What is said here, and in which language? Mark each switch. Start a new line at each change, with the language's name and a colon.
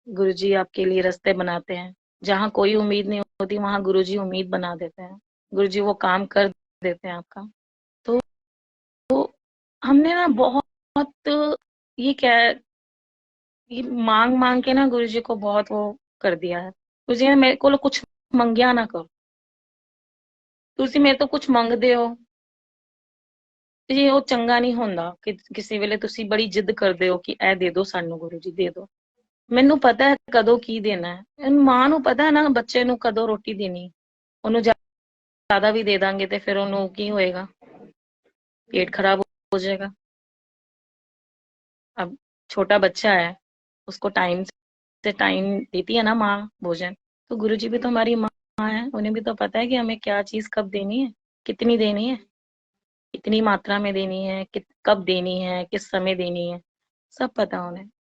Hindi: गुरुजी आपके लिए रास्ते बनाते हैं। जहां कोई उम्मीद नहीं होती, वहां गुरुजी उम्मीद बना देते हैं। गुरुजी वो काम कर देते हैं आपका। तो हमने ना बहुत, ये क्या है, ये मांग मांग के ना गुरुजी को बहुत वो कर दिया है। गुरुजी ने मेरे को कुछ मंगिया ना करो,
Punjabi: ਤੁਸੀਂ ਮੇਰੇ ਤੋਂ ਕੁਝ ਮੰਗਦੇ ਹੋ ਤੇ ਉਹ ਚੰਗਾ ਨਹੀਂ ਹੁੰਦਾ ਕਿ ਕਿਸੇ ਵੇਲੇ ਤੁਸੀਂ ਬੜੀ ਜਿੱਦ ਕਰਦੇ ਹੋ ਕਿ ਇਹ ਦੇ ਦਿਓ ਸਾਨੂੰ, ਗੁਰੂ ਜੀ ਦੇ ਦਿਓ। ਮੈਨੂੰ ਪਤਾ ਹੈ ਕਦੋਂ ਕੀ ਦੇਣਾ ਹੈ, ਮਾਂ ਨੂੰ ਪਤਾ ਹੈ ਨਾ ਬੱਚੇ ਨੂੰ ਕਦੋਂ ਰੋਟੀ ਦੇਣੀ। ਉਹਨੂੰ ਜ਼ਿਆਦਾ ਵੀ ਦੇ ਦਾਂਗੇ ਤੇ ਫਿਰ ਉਹਨੂੰ ਕੀ ਹੋਏਗਾ,
Hindi: पेट खराब हो जाएगा। अब छोटा बच्चा है, उसको टाइम से टाइम देती है ना माँ भोजन, तो गुरुजी भी तो हमारी माँ है, उन्हें भी तो पता है कि हमें क्या चीज कब देनी है, कितनी देनी है, कितनी मात्रा में देनी है, कब देनी है, किस समय देनी है, सब पता उन्हें।